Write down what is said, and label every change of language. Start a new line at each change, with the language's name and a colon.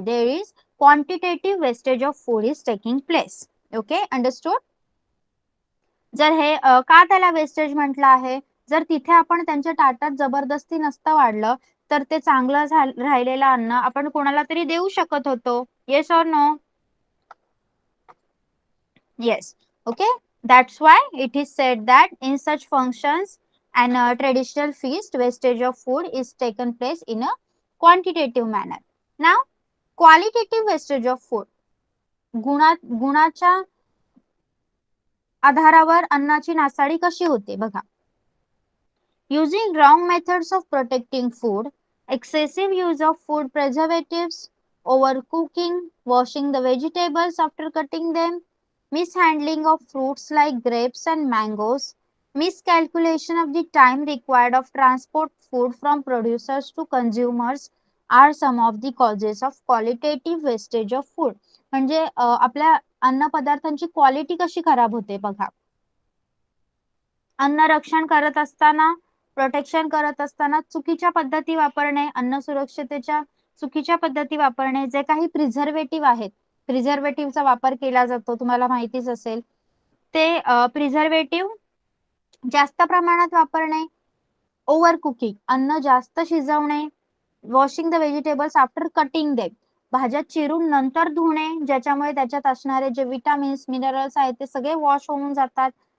English: There is quantitative wastage of food is taking place. Okay, understood.
Marathi: जर हे का त्याला वेस्टेज म्हटलं आहे, जर तिथे आपण त्यांच्या ताटात जबरदस्ती नसतं वाढलं तर ते चांगलं राहिलेलं अन्न आपण कोणाला तरी देऊ शकत होतो.
English: Yes or no? Yes. Okay. That's why it is said that in such functions and traditional feast, wastage of food is taken place in a quantitative manner. Now, qualitative wastage of food.
Marathi: गुणाच्या आधारावर अन्नाची नासाडी कशी होते बघा.
English: Using wrong methods of protecting food, excessive use of food preservatives, overcooking, washing the vegetables after cutting them, mishandling of fruits like grapes and mangoes, miscalculation of the time required of transport food from producers to consumers are some of the causes of qualitative wastage of food.
Marathi: म्हणजे आपल्या अन्न पदार्थांची quality कशी खराब होते बघा. अन्न रक्षण करत असताना, प्रोटेक्शन करत असताना चुकीच्या पद्धती वापरणे, अन्न सुरक्षतेच्या चुकीच्या पद्धती वापरणे, जे काही प्रिझर्वेटिव्ह आहेत, प्रिझर्वेटिव्हचा वापर केला जातो तुम्हाला माहितीच असेल, ते प्रिझर्वेटिव्ह जास्त प्रमाणात वापरणे, ओव्हर कुकिंग अन्न जास्त शिजवणे,
English: washing the vegetables after cutting them
Marathi: भाज्या चिरून नंतर धुणे, ज्याच्यामुळे त्याच्यात असणारे जे विटामिन्स मिनरल्स आहेत ते सगळे वॉश होऊन जातात.